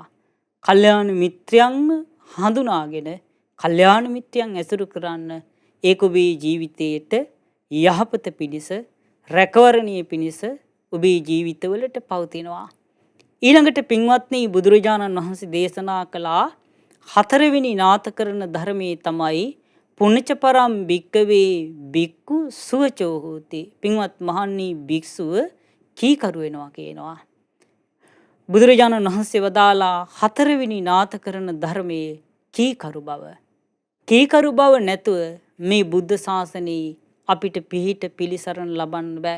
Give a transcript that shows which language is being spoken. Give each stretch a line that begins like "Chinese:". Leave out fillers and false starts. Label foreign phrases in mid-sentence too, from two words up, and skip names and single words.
Sinhala: කල්යාණ මිත්‍රයන්ම හඳුනාගෙන කල්යාණ මිත්‍රයන් ඇසුරු කරන්න. ඒක ඔබේ ජීවිතයට යහපත පිණිස, රැකවරණය පිණිස ඔබේ ජීවිතවලට පවතිනවා. ඊළඟට පින්වත්නි බුදුරජාණන් වහන්සේ දේශනා කළා හතරවෙනි නාත කරන ධර්මයේ තමයි
Pali: පුණ්‍යච පරම් භික්කවේ භික්ඛු සුවචෝ හෝති.
Sinhala: පින්වත් මහන්නි භික්ෂුව කීකරු වෙනවා කියනවා. බුදුරජාණන් වහන්සේ වදාලා හතරවෙනි නාත කරන ධර්මයේ කීකරු බව. කීකරු බව නැතුව මේ බුද්ධ ශාසනයේ අපිට පිහිට පිළිසරණ ලබන්න බෑ.